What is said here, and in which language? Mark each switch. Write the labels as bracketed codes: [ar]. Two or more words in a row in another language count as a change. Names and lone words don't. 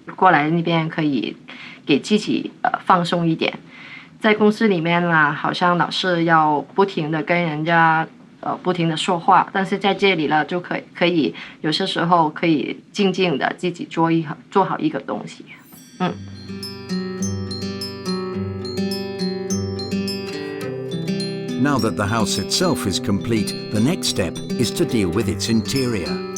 [zh] 過來那邊可以給自己放鬆一點，在公司裡面啦，好像老是要不停的跟人家不停的說話，但是在這裡呢就可以有些時候可以靜靜的自己做好一個東西。 [en] Now that the house itself is complete, the next step is to deal with its interior.